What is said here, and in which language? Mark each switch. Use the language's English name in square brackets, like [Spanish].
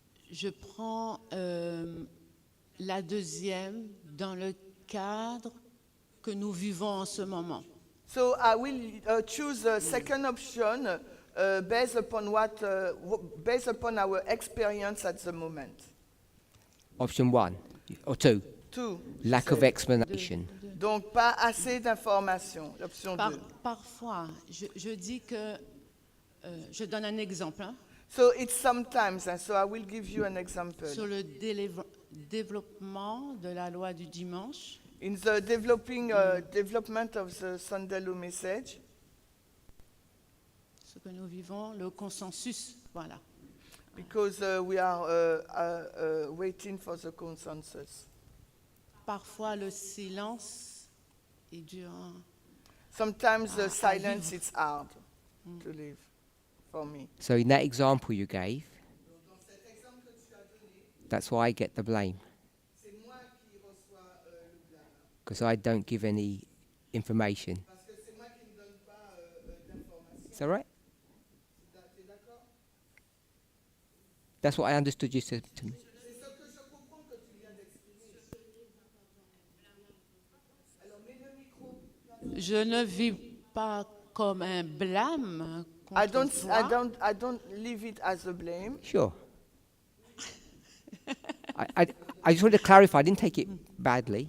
[French] Je prends la deuxième dans le cadre que nous vivons en ce moment. [English] So I will choose the second option based upon based upon our experience at the moment. Option 1 or 2. Two. Lack of explanation. [French] Donc pas assez d'informations. L'option 2. Parfois, je dis que je donne un exemple hein, [English] So it's sometimes, and so I will give you an example. [French] sur le développement de la loi du dimanche. [English] In the development of the Sunday Law message, [French] Ce que nous vivons, le consensus, voilà. because we are waiting for the consensus. Parfois, le silence est dur. Hein. [English] Sometimes the silence is hard to live for me. So in that example you gave, that's why I get the blame. Because I don't give any information. Is that right? That's what I understood you said to me. [French] Je ne vis pas comme un blâme contre toi. [English] I don't leave it as a blame. Sure. I just wanted to clarify. I didn't take it badly.